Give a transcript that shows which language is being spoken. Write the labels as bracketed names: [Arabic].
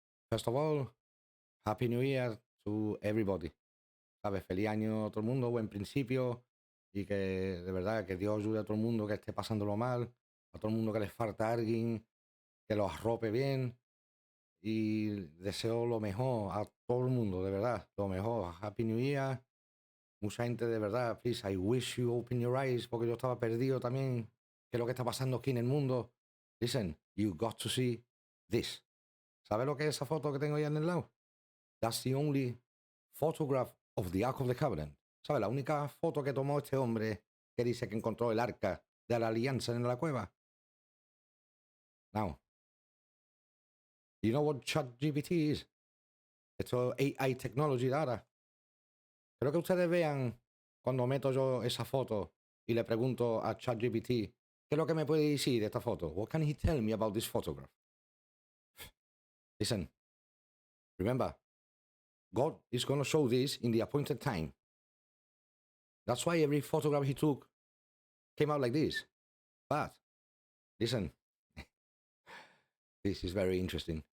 [English] First of all, Happy New Year to everybody. [Spanish] ¿Sabes? Feliz año a todo el mundo, buen principio y que de verdad que Dios ayude a todo el mundo que esté pasándolo mal, a todo el mundo que les falta alguien, que los arrope bien y deseo lo mejor a todo el mundo, de verdad, lo mejor. [English] Happy New Year. [Spanish] Mucha gente de verdad, [English] please, I wish you open your eyes [Spanish] porque yo estaba perdido también. ¿Qué es lo que está pasando aquí en el mundo? [English] Listen, you got to see this. [Spanish] ¿Sabes lo que es esa foto que tengo ahí en el lado? [English] That's the only photograph of the Ark of the Covenant. [Spanish] ¿Sabes? La única foto que tomó este hombre que dice que encontró el arca de la alianza en la cueva. [English] Now, you know what ChatGPT is? [Spanish] Esto es [English] AI technology [Spanish] de ahora. Creo que ustedes vean cuando meto yo esa foto y le pregunto a ChatGPT, ¿qué es lo que me puede decir de esta foto? [English] What can he tell me about this photograph? Listen, remember, God is going to show this in the appointed time. That's why every photograph he took came out like this. But listen, this is very interesting.